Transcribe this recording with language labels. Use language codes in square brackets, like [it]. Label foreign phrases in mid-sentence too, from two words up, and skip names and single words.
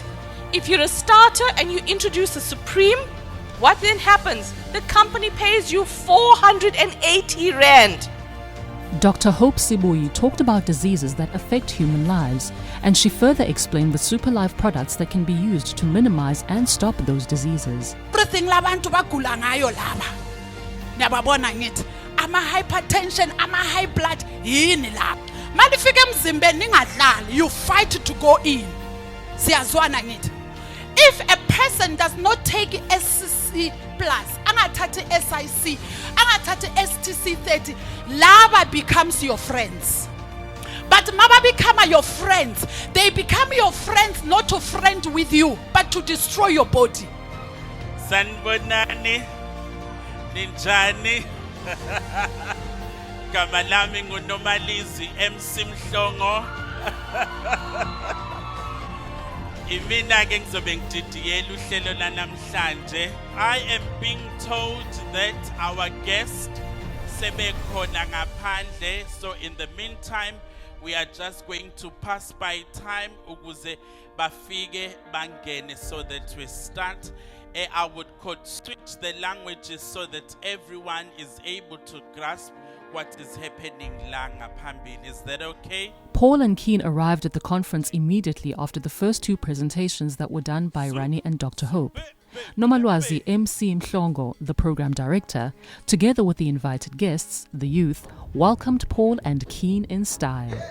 [en] If you're a starter and you introduce a Supreme, what then happens? The company pays you 480 Rand. Dr. Hope Sibuyi talked about diseases that affect human lives, and she further explained the SuperLife products that can be used to minimize and stop those diseases. [zu] Everything labantu bagula ngayo laba. Niyababona ngithi ama hypertension, ama [en] high blood [zu] yini lapha. Malifika emzimbeni ningadlali, [en] you fight to go in. [zu] Siyazwana ngithi. [en] If a person does not take a STC plus, [zu] angathatha SIC, angathatha STC 30, [en] lava becomes your friends. But mama become your friends. They become your friends not to friend with you, but to destroy your body. [zu] Sanbonani, ninjani. Gama lami nguNomalizi MC Mhlongo. Imina ke ngizobe ngididiyela uhlelo lanamhlanje. [en] I am being told that our guest [zu] sebekhona ngaphandle, [en] so in the meantime we are just going to pass by time [zu] ukuze bafike bangene [en] so that we start. I would switch the languages so that everyone is able to grasp what is happening [zu] la ngaphambili. [en] Is that okay? Paul and Keen arrived at the conference immediately after the first two presentations that were done by Rani and Dr. Hope. Nomalwazi MC Mhlongo, the program director, together with the invited guests, the youth, welcomed Paul and Keen in style.